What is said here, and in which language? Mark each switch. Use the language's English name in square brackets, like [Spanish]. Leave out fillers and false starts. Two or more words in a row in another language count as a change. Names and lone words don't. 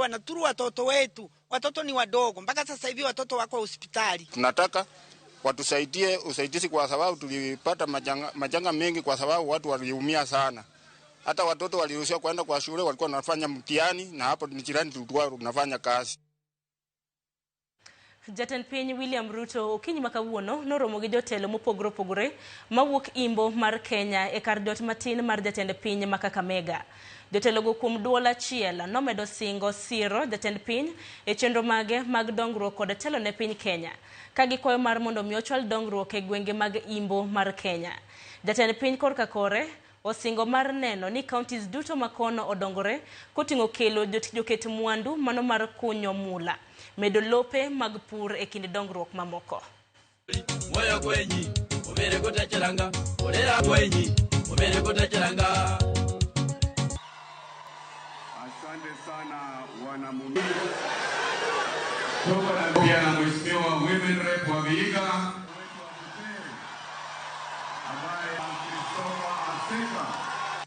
[Swahili] Wanaturu watoto wetu. Watoto ni wadogo. Mpaka sasa hivi watoto wako hospitali. Tunataka watusaidie usaidizi kwa sababu tulipata majanga mengi kwa sababu watu waliumia sana. Hata watoto waliruhusiwa kwenda kwa shule, walikuwa wanafanya mtihani na hapo ni jirani tulikuwa tunafanya kazi. [Luo (Kenya and Tanzania)] Jatend piny William Ruto okinyi makawuono noromo gi jotelo mopogore opogore mawuok imbo mar Kenya e kar jot matin mar jatend piny ma Kakamega. Jotelogo kuom duol achiel nomedo singo siro jatend piny e chenro mage mag dongruok kod telo ne piny Kenya ka gikwayo mar mondo mi ochwal dongruok e gwenge mag imbo mar Kenya. Jatend piny korka kore osingo mar neno ni counties duto makono odongore koting'o kelo joket mwandu mano mar kunyo mula medo lope mag pur e kind dongruok mamoko. [Luyia] Moyo kwenyi obere kotacharanga olera kwenyi obere kotacharanga. [Swahili] Asante sana wana Mungu. Toka pia na mheshimiwa [English] women rep [Swahili] wa Vihiga ambaye Christopher Aseka.